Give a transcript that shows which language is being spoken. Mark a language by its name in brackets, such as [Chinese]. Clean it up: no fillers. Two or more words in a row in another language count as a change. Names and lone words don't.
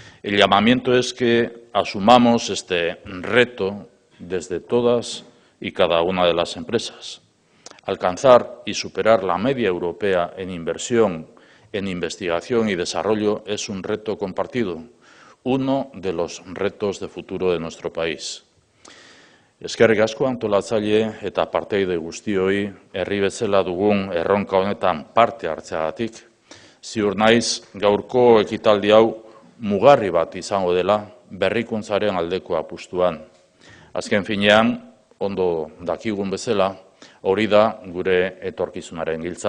[Spanish] El llamamiento es que asumamos este reto desde todas y cada una de las empresas. Alcanzar y superar la media europea en inversión, en investigación y desarrollo es un reto compartido, uno de los retos de futuro de nuestro país. [Basque] Eskerrik asko antolatzaile eta parteide guztioi herri bezala dugun erronka honetan parte hartzeagatik. Ziur naiz gaurko ekitaldi hau mugarri bat izango dela berrikuntzaren aldeko apustuan. Azken finean, ondo dakigun bezala, hori da gure etorkizunaren giltza.